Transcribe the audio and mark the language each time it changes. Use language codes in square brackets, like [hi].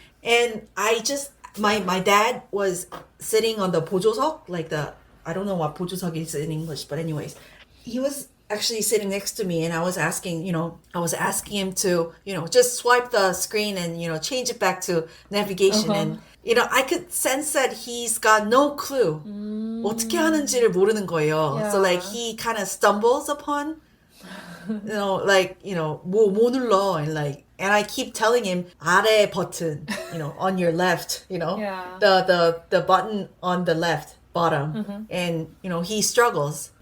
[en] And my dad was sitting on the 보조석, like I don't know what 보조석 is in English, but anyways, he was actually sitting next to me and I was asking him to, just swipe the screen and, change it back to navigation. And, I could sense that he's got no clue. [ko] 어떻게 하는지를 모르는 거예요. [en] Yeah. So like he kind of stumbles upon, [ko] 뭐 눌러 [en] and I keep telling him [ko] 아래 버튼, [en] on your left, Yeah. the button on the left bottom. And, he struggles.